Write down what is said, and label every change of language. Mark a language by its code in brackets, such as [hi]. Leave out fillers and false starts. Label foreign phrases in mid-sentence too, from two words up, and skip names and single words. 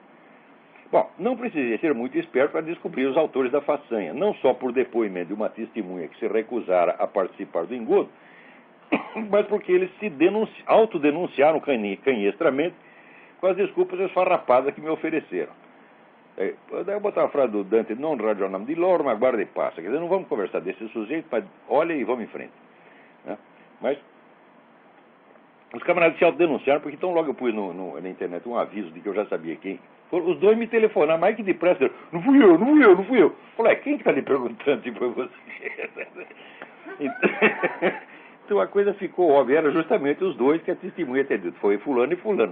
[pt] Bom, não precisei ser muito esperto para descobrir os autores da façanha, não só por depoimento de uma testemunha que se recusara a participar do engodo, mas porque eles se autodenunciaram canhestramente com as desculpas esfarrapadas que me ofereceram. Daí eu botar a frase do Dante, [it] non ragionam di loro, ma guarda e passa. [pt] Quer dizer, não vamos conversar desse sujeito, mas olha e vamos em frente, né? Mas os camaradas se autodenunciaram, porque então logo eu pus na internet um aviso de que eu já sabia quem. Os dois me telefonaram, mais que depressa, não fui eu. Falei, quem está lhe perguntando se foi você? Então a coisa ficou óbvia, era justamente os dois que a testemunha tinha dito, foi fulano e fulano.